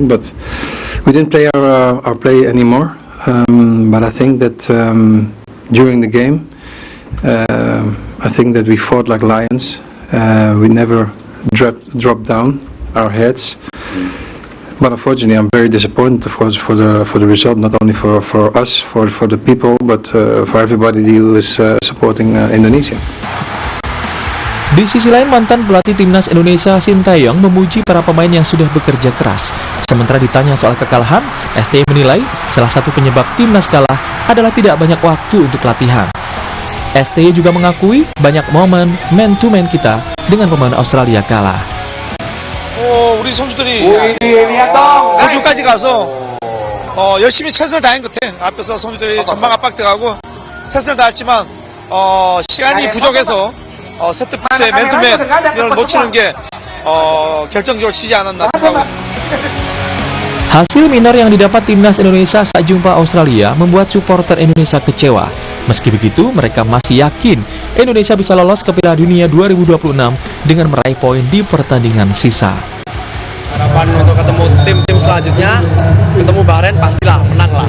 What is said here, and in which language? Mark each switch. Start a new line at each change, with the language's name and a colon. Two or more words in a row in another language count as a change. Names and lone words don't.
English: But we didn't play our play anymore. But I think that during the game, I think that we fought like lions. We never dropped down our heads, but unfortunately I'm very disappointed, of course, for the result, not only for us, for the people, but for everybody who is supporting Indonesia.
Indonesian: Di sisi lain, mantan pelatih timnas Indonesia Sintayong memuji para pemain yang sudah bekerja keras. Sementara ditanya soal kekalahan, STY menilai salah satu penyebab timnas kalah adalah tidak banyak waktu untuk latihan. STY juga mengakui banyak momen man-to-man kita dengan pemain Australia kalah.
Korean: 우리 선수들이 호주까지 가서 열심히 최선을 다한 것 같아. 앞에서 선수들이 전방 압박 들어가고 최선을 다했지만 시간이 부족해서 세트피스의 맨투맨 이런 놓치는 게 결정적으로 치지 않았나 생각하고.
Indonesian: Hasil minor yang didapat timnas Indonesia saat jumpa Australia membuat supporter Indonesia kecewa. Meski begitu, mereka masih yakin Indonesia bisa lolos ke Piala Dunia 2026 dengan meraih poin di pertandingan sisa. Harapan untuk ketemu tim-tim selanjutnya, ketemu Bahrain pastilah menang lah.